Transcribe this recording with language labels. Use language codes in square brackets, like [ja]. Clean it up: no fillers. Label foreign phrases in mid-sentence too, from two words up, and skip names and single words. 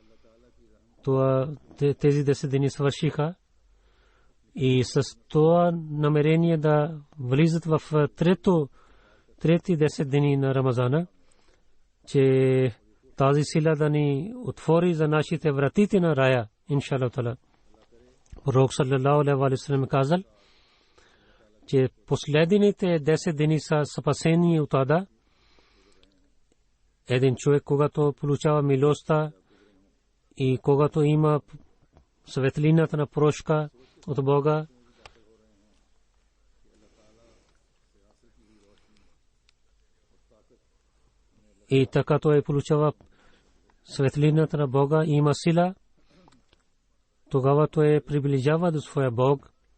[bg] Тези 10 дни свършиха и с това намерение да влизат в трети 10 дни на Рамазана, че тази сила да ни отвори за нашите вратите на рая, [ar] إن شاء الله تعالى. [bg] Пророк [ar] صلى الله عليه وسلم [bg] казал, че последните 10 дни са спасени от ада. Един човек, когато получава милостта и когато има светлината на прошка от Бога, и така той получава светлината на Бога и има сила, тогава той приближава до своя Бог.